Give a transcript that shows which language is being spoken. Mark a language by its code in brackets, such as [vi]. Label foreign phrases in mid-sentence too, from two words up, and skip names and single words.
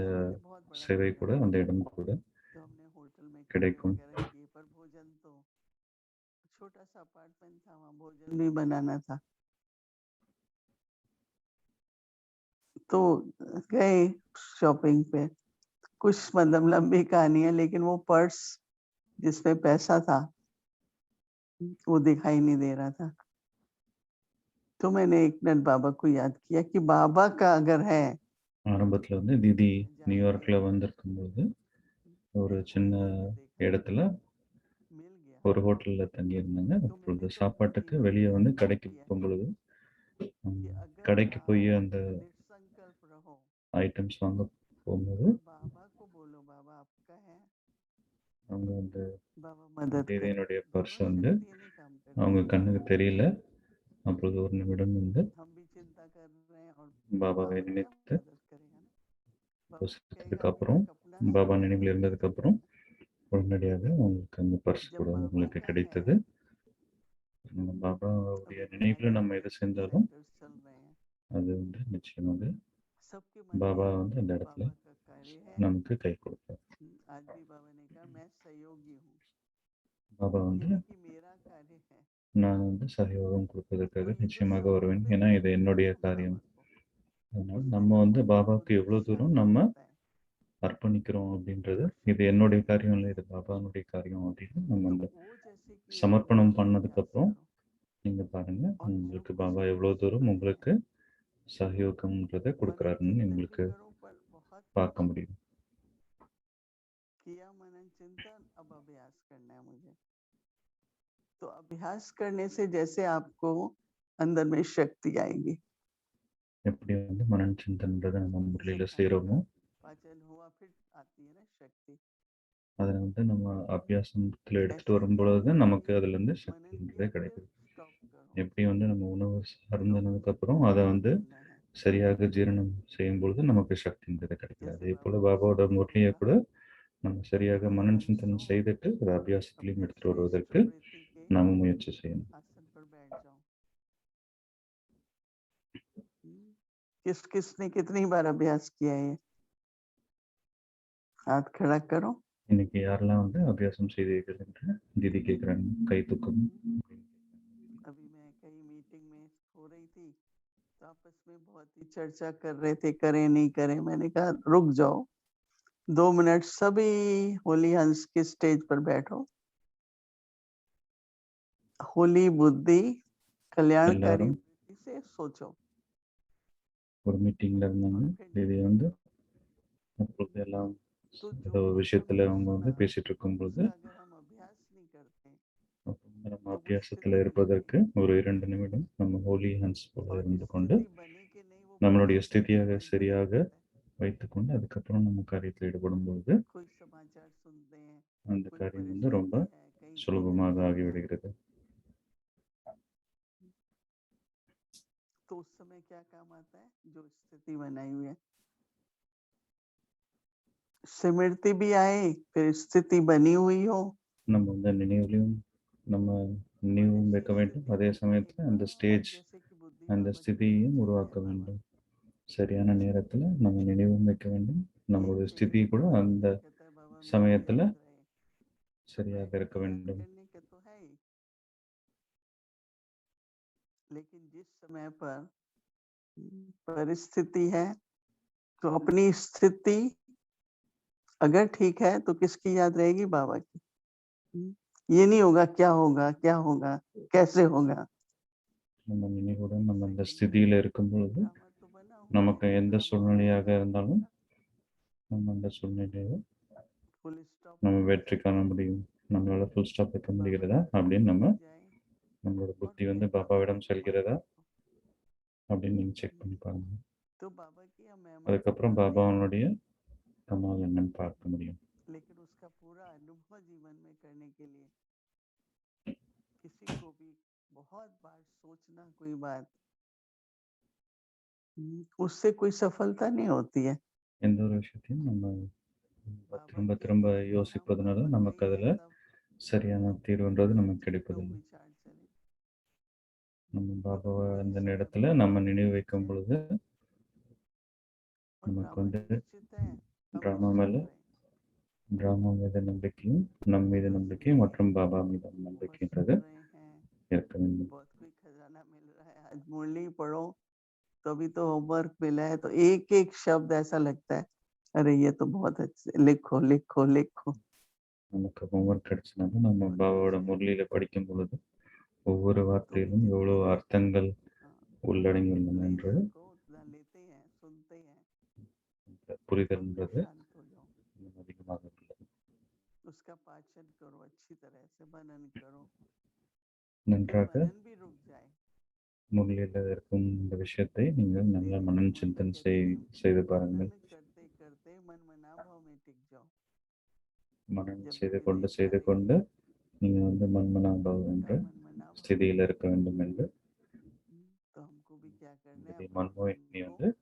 [hi] विश्वासी थे, बहुत बड़ा [ta] சேவை [hi] परिवार [ta] கூட அந்த இடம் கூட [hi] तो हमने होटल में कमरे [ta] கிடைக்கும். [hi] वगैरह किए, पर भोजन तो छोटा सा अपार्टमेंट था, वहाँ भोजन भी बनाना था। तो गए शॉपिंग पे, कुछ मतलब लंबी कहानी है, लेकिन वो पर्स जिसमें पैसा था वो दिखाई नहीं दे रहा था। तो मैंने एक मिनट बाबा को याद किया कि बाबा का अगर है, [ta] ஆரம்பத்துல வந்து திதி [hi] जाने [ta] நியூயார்க்ல [hi] देंगे। [ta] வந்திருக்கும்போது ஒரு [hi] एक [ta] சின்ன [hi] होटल में देखा, [ta] இடத்துல [hi] मिल गया। [ta] ஒரு ஹோட்டல்ல தங்கியிருந்தாங்க. [hi] तो [ta] அப்பொழுது [hi] मैंने कभी [ta] சாப்பாட்டுக்கு வெளியே வந்து கடைக்கு [hi] किया [ta] போகும்பொழுது [hi] कि अगर [ta] கடைக்கு போய் [hi] आप [ta] அந்த [hi] निसंकल्प रहो [ta] ஐட்டம்ஸ் வாங்க போகும்போது [hi] और बाबा को बोलो बाबा आपका है, [ta] அவங்க வந்து [hi] बाबा मदद करे। [ta] தேவியனுடைய பர்ஸ் [hi] बाबा [ta] வந்து [hi] शायद ये नहीं काम करते, [ta] அவங்க கண்ணுக்கு தெரியல. அப்பொழுது ஒரு நிமிடம் வந்து [hi] हम भी चिंता कर रहे हैं और [ta] பாபாவை [hi] बाबा क्या [ta] நினைத்து [hi] मदद करेगा ना। बाबा [ta] யோசித்ததுக்கு [hi] कहेगा [ta] அப்புறம் [hi] एक अपना [ta] பாபா [hi] सामान [ta] நினைவில் [hi] ले [ta] இருந்ததுக்கு [hi] चलना [ta] அப்புறம் [hi] है। [ta] உடனடியாக உங்களுக்கு அந்த பர்ஸ் [hi] जब [ta] கூட [hi] बाबा [ta] உங்களுக்கு [hi] का [ta] கிடைத்தது. [hi] है, [ta] நம்ம பாபாவுடைய [hi] अभी [ta] நினைவுல [hi] बनारस [ta] நம்ம [hi] में [ta] எது [hi] 3 [ta] செஞ்சாலும் [hi] सेंटर्स चल रहे हैं, [ta] அது வந்து நிச்சயமாக [hi] सबके मन [ta] பாபா [hi] में [ta] வந்து அந்த இடத்துல [hi] बाबा का कार्य है। [ta] நமக்கு கை கொடுப்பார். [hi] आज भी बाबा ने कहा मैं सहयोगी हूँ, [ta] பாபா [hi] ये [ta] வந்து [hi] नहीं कि मेरा कार्य है, [ta] நான் வந்து சகயோகம் [hi] तो [ta] கொடுப்பதற்காக [hi] ये जो [ta] நிச்சயமாக வருவேன். [hi] समर्पित [ta] ஏன்னா இது [hi] करते हैं [ta] என்னுடைய [hi] ना हम [ta] காரியம். [hi] बाबा को, [ta] அதனால [hi] उसमें [ta] நம்ம [hi] जो [ta] வந்து [hi] मन में [ta] பாபாவுக்கு [hi] बुद्धि [ta] எவ்வளவு தூரம் [hi] शांत [ta] நம்ம [hi] होता है, [ta] அர்ப்பணிக்கிறோம் அப்படின்றது இது [hi] शक्ति [ta] என்னுடைய [hi] बढ़ती [ta] காரியம் [hi] है। [ta] இல்லை, இது பாபாவுடைய காரியம் அப்படின்னு நம்ம [hi] तो [ta] அந்த [hi] वो जैसे कि एक [ta] சமர்ப்பணம் [hi] बोझ [ta] பண்ணதுக்கு [hi] अभ्यास [ta] அப்புறம் [hi] करो [ta] நீங்க பாருங்க [hi] और जो [ta] உங்களுக்கு [hi] कुछ [ta] பாபா [hi] भी [ta] எவ்வளவு தூரம் [hi] मुसीबत [ta] உங்களுக்கு [hi] है, [ta] சகயோகம்ன்றதை [hi] मनन [ta] கொடுக்குறாருன்னு [hi] चिंतन भी [ta] உங்களுக்கு [hi] करो, पर बहुत [ta] பார்க்க முடியும். [hi] किया मनन चिंतन, अब अभ्यास करना है मुझे। तो अभ्यास करने से जैसे आपको अंदर में शक्ति आएगी, [ta] எப்படி வந்து மனன் சிந்தன்ன்றதை நம்ம [hi] जैसे [ta] முறையில [hi] खाने [ta] செய்கிறோமோ [hi] का पाचन हुआ फिर आती है ना शक्ति, [ta] அதை வந்து நம்ம அபியாசத்தில் எடுத்துட்டு [hi] ऐसे [ta] வரும் [hi] ही [ta] பொழுது [hi] जैसे [ta] நமக்கு [hi] आपने [ta] அதுல இருந்து [hi] मनन [ta] சக்தின்றதே [hi] किया फिर [ta] கிடைக்குது. [hi] स्टॉप करो, [ta] எப்படி வந்து நம்ம உணவு [hi] तो [ta] அருந்தினதுக்கு [hi] मुझे [ta] அப்புறம் அதை [hi] काम [ta] வந்து [hi] करना है। [ta] சரியாக ஜீரணம் செய்யும் பொழுது நமக்கு சக்தின்றது கிடைக்குது. [hi] जैसे [ta] அதே போல [hi] बाबा को [ta] பாபாவோட [hi] सुबह [ta] முரளியை [hi] बोला [ta] கூட நம்ம சரியாக மனன் சிந்தனை [hi] परसों [ta] செய்துட்டு அதை [hi] अपने [ta] அபியாசத்திலையும் எடுத்துட்டு [hi] श्रेष्ठ [ta] வருவதற்கு [hi] वृत्ति के [ta] நாம முயற்சி செய்யணும். [hi] आसन पर बैठ जाओ। किस किसने कितनी बार अभ्यास किया है? हाथ खड़ा करो। [ta] இன்னைக்கு யாரெல்லாம் வந்து அபியாசம் செய்தீர்கள் என்று தீதி கேட்கிறாங்க. கை தூக்கம். [hi] अभी मैं कहीं मीटिंग में हो रही थी तो आपस में बहुत ही चर्चा कर रहे थे, करें नहीं करें। मैंने कहा रुक जाओ, 2 मिनट सभी होली हंस के स्टेज पर बैठो, होली बुद्धि कल्याणकारी [ta] எல்லாரும் [hi] वृत्ति से सोचो। [ta] ஒரு மீட்டிங்ல இருந்தாங்க. [hi] और फिर [ta] இது வந்து அப்பொழுது எல்லாம் [hi] तो जो [ta] ஏதோ ஒரு [hi] कुछ [ta] விஷயத்துல [hi] हमने [ta] அவங்க வந்து [hi] सुना [ta] பேசிட்டு இருக்கும்பொழுது [hi] उसका अगर हम अभ्यास नहीं करते [ta] நம்ம [hi] तो वो [ta] அபியாசத்துல [hi] स्थिति नहीं [ta] இருப்பதற்கு [hi] बनेगी [ta] ஒரு 2 நிமிடம் நம்ம ஹோலி ஹேண்ட்ஸ் போல [hi] और [ta] இருந்து கொண்டு [hi] स्थिति बने कि नहीं वो [ta] நம்மளுடைய [hi] परमेश्वर के [ta] ஸ்திதியாக [hi] ऊपर निर्भर [ta] சரியாக [hi] करता है। [ta] வைத்துக்கொண்டு அதுக்கப்புறம் நம்ம காரியத்தில் ஈடுபடும் பொழுது [hi] कोई समाचार सुनते हैं, [ta] அந்த [hi] कोई [ta] காரியம் வந்து ரொம்ப [hi] परिस्थिति है, कहीं भीतर [ta] சுலபமாக [hi] घिर जाते [ta] ஆகிவிடுகிறது. [hi] तो उस समय क्या काम आता है जो स्थिति बनाई हुई है सिमरती भी आए फिर स्थिति बनी हुई हो [ta] நம்ம வந்து நினைவுலையும் நம்ம நினைவும் வைக்க வேண்டும், அதே சமயத்துல அந்த ஸ்டேஜ் [hi] जैसे कि बुद्धि [ta] அந்த [hi] बाबा की [ta] ஸ்திதியையும் [hi] स्थिति [ta] உருவாக்க [hi] है बाबा [ta] வேண்டும். சரியான நேரத்துல நம்ம நினைவும் வைக்க வேண்டும், நம்மளுடைய ஸ்திதி கூட அந்த [hi] कहता है बाबा मेरे [ta] சமயத்துல [hi] याद रहे [ta] சரியாக இருக்க [hi] याद [ta] வேண்டும். [hi] करने के तो है ही लेकिन जिस समय पर परिस्थिति है तो अपनी स्थिति अगर ठीक है तो किसकी याद रहेगी बाबा की ये नहीं होगा क्या होगा कैसे होगा [ta] நம்ம நினைவுடன் நம்ம அந்த ஸ்திதியில இருக்கும் பொழுது [hi] ड्रामा तो बना हुआ [ta] நமக்கு [hi] है [ta] எந்த [hi] ड्रामा [ta] சூழ்நிலையாக [hi] होगा [ta] இருந்தாலும் நம்ம அந்த சூழ்நிலையை [en] full stop [ta] நம்ம [hi] लगा [ta] வெற்றி [hi] सकते [ta] காண [hi] हैं [ta] முடியும். நம்மளால [en] full stop [ta] வைக்க [hi] बाबा [ta] முடிகிறதா [hi] की [ta] அப்படின்னு [hi] स्थिति [ta] நம்ம [hi] बन जाए [ta] நம்மளோட [hi] और [ta] புத்தி [hi] फिर [ta] வந்து [hi] बाबा [ta] பாபாவிடம் [hi] की [ta] செல்கிறதா [hi] महिमा देखो [ta] அப்படின்னு நீங்க செக் பண்ணி பாருங்க. [hi] तो बाबा की हम महिमा तो [ta] அதுக்கப்புறம் [hi] पाते हैं [ta] பாபாவனுடைய கமால் என்னன்னு பார்க்க முடியும். [hi] लेकिन उसका पूरा अनुभव जीवन में करने के लिए किसी को भी बहुत बार सोचना कोई बात उससे कोई सफलता नहीं होती है [ta] எந்த ஒரு விஷயத்தையும் நம்ம [hi] बाबा [ta] திரும்ப [hi] के [ta] திரும்ப [hi] लिए हम [ta] யோசிப்பதனால [hi] बाबा [ta] நமக்கு [hi] कहीं [ta] அதுல [hi] है तब [ta] சரியான [hi] तो [ta] தீர்வுன்றது நமக்கு [hi] चिंतन [ta] கிடைப்பதில்லை. [hi] विचार चले [ta] நம்ம பாபாவை [hi] वही [ta] அந்த [hi] सब [ta] நேரத்துல [hi] हमारे [ta] நம்ம [hi] जीवन [ta] நினைவு [hi] में [ta] வைக்கும் [hi] है [ta] பொழுது [hi] और [ta] நமக்கு [hi] ड्रामा [ta] வந்து [hi] निश्चित है हम [ta] டிராமா [hi] निश्चित [ta] மேல [hi] रहे [ta] டிராமா மீது நம்பிக்கையும் நம் மீது [hi] बस [ta] நம்பிக்கை [hi] रहे [ta] மற்றும் பாபா மீது [hi] बस [ta] நம்பிக்கைன்றது [hi] सुन रहे हैं [ta] இருக்க வேண்டும். [hi] बहुत कोई खजाना मिल रहा है आज मुरली पढ़ो तो अभी तो होमवर्क मिला है तो एक एक शब्द ऐसा लगता है अरे ये तो बहुत अच्छे लिखो लिखो लिखो [ta] நமக்கு ஹோம்ஒர்க் கிடைச்சனால நம்ம [hi] बहुत [ta] பாபாவோட [hi] कुछ है [ta] முரளியில படிக்கும் பொழுது ஒவ்வொரு [hi] तो [ta] வார்த்தையிலும் [hi] जितना [ta] எவ்வளவு அர்த்தங்கள் [hi] हाँ, [ta] உள்ளடங்கி உள்ளன [hi] जितना [ta] என்று [hi] ज्ञान को उतना लेते हैं सुनते हैं [ta] இந்த [hi] तो [ta] புரிதல்ன்றது [hi] शांत हो जाओ [ta] இன்னும் அதிகமாக உள்ளது. [hi] उसका पाचन करो अच्छी तरह से मनन करो फिर [ta] நன்றாக [hi] मनन भी रुक जाए [ta] முரளியில இருக்கும் இந்த விஷயத்தை நீங்கள் நல்லா [hi] डेली [ta] மனன் [hi] भगवान [ta] சிந்தன் [hi] कहते हैं [ta] செய்து [hi] मनन [ta] பாருங்கள். [hi] करते करते मन मना भाव में टिक जाओ [ta] மனன் [hi] जब भी [ta] செய்து [hi] विदेश जाने [ta] கொண்டு நீங்க வந்து மன்மனாபாவம் என்ற [hi] का मन मना भाव में [ta] ஸ்திதியில் இருக்க வேண்டும் என்று [hi] तो हमको भी क्या करना है [ta] இதை [hi] अपने मन [ta] மன்மோகினி [hi] को [ta] வந்து